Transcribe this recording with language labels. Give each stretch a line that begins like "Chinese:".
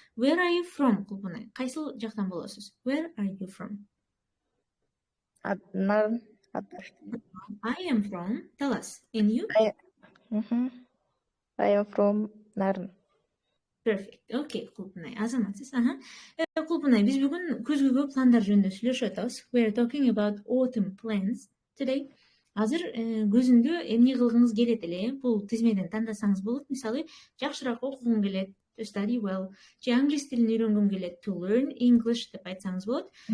English: Where are you from, Кулпунай?
Kyrgyz: Кайсыл жактан болосуз?
English: Where are you from?
Kyrgyz: Нарын.
English: I am from Talas. And you? I am from Nарын. Perfect. Okay, Кулпунай.
Kyrgyz: Азаматсыз. Кулпунай, биз бүгүн күзгүгө пландар жөнүндө сүйлөшүп атабыз.
English: We are talking about autumn plans today.
Kyrgyz: Азыр көзүндө эмне кылгыңыз келет эле? Бул тизмеден тандасаңыз болот. Мисалы, жакшыраак окугуң келет,
English: to study well.
Kyrgyz: Же англис тилин үйрөнгүм келет,
English: to learn English
Kyrgyz: деп айтсаңыз болот.